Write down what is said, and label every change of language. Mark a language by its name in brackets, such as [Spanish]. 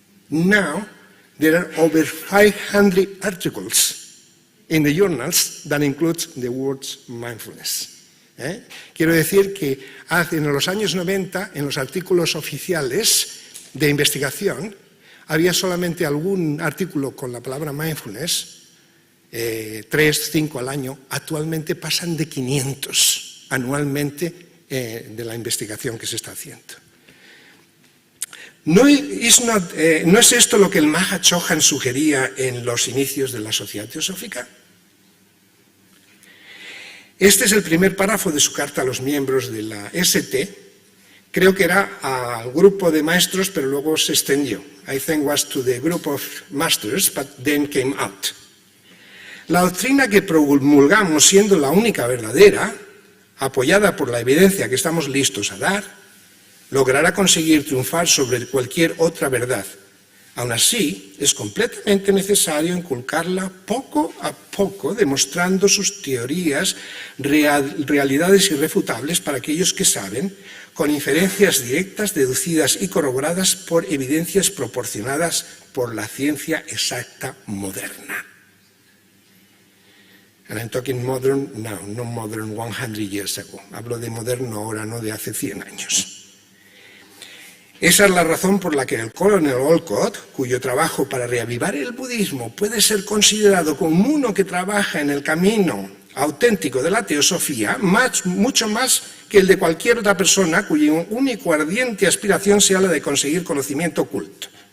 [English] Now, there are over 500 articles in the journals that includes the words mindfulness. [Spanish] Quiero decir que en los años 90, en los artículos oficiales de investigación, había solamente algún artículo con la palabra mindfulness, 3, 5 al año. Actualmente pasan de 500 anualmente de la investigación que se está haciendo. ¿No es esto lo que el Maha Chohan sugería en los inicios de la Sociedad Teosófica? Este es el primer párrafo de su carta a los miembros de la ST. Creo que era al grupo de maestros, pero luego se extendió. [English] I think was to the group of masters, but then came out. [Spanish] La doctrina que promulgamos, siendo la única verdadera, apoyada por la evidencia que estamos listos a dar, logrará conseguir triunfar sobre cualquier otra verdad. Aún así, es completamente necesario inculcarla poco a poco, demostrando sus teorías, realidades irrefutables para aquellos que saben, con inferencias directas, deducidas y corroboradas por evidencias proporcionadas por la ciencia exacta moderna. [English] And I'm talking modern now, no modern 100 years ago. [Spanish] Hablo de moderno ahora, no de hace 100 años. Esa es la razón por la que el Colonel Olcott, cuyo trabajo para reavivar el budismo puede ser considerado como uno que trabaja en el camino auténtico de la teosofía, mucho más que el de cualquier otra persona cuya única ardiente aspiración sea la de conseguir conocimiento oculto.